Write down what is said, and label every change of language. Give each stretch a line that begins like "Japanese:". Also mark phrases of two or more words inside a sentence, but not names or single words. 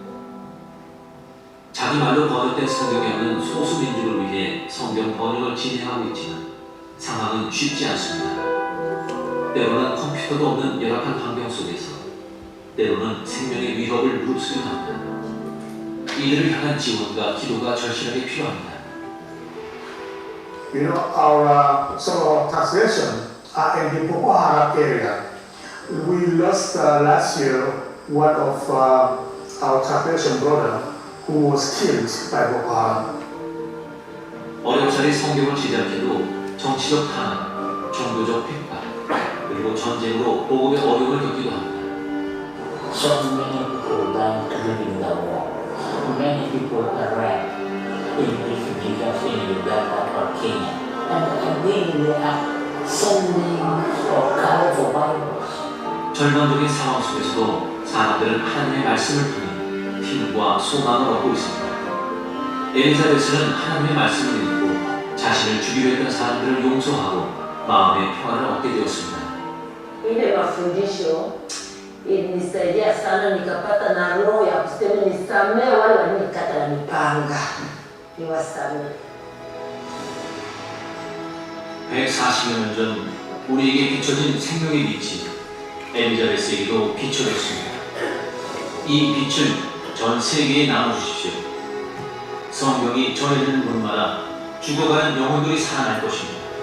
Korean: 자기 말로 번역된 성경에 없는 소수 민족을 위해 성경 번역을 진행하고 있지만 상황은 쉽지 않습니다. 때로는 컴퓨터도 없는 열악한 환경 속에서 때로는 생명의 위협을 무릅쓰려 합니다. 이들을 향한 지원과 기도가 절실하게 필요합니다.
English: You know, some of our translation are in the Boko Haram area. We lost last year one of our translation brother who was killed by Boko Haram.
Korean: 어렵사리 성경을 제작해도 정치적 탄압, 종교적 핍박, 그리고 전쟁으로 복음의 어려움을 겪기도 합니다.
English: So many people dying to live in the war. Many people are raped in refugees in Uganda or Kenya. And again they are sending or calling for Bibles.
Korean: 절망적인 상황 속에서도 사람들은 하나님의 말씀을 통해 힘과 소망을 얻고 있습니다. 엘리자베스는 하나님의 말씀을 읽고 자신을 죽이려 했던 사람들을 용서하고 마음의 평안을 얻게 되었습니다.
Swahili: Ile mafundisho ilinisaidia sana, nikapata na roho ya kusema nisamee wale walionikata na mipanga, niwasamee.
Korean: 140여 년 전 우리에게 비춰진 생명의 빛이 엘리자베스에게도 비춰졌습니다. 이 빛을 전 세계에 나눠주십시오. 성경이 전해지는 곳마다 죽어가는 영혼들이 살아날 것입니다.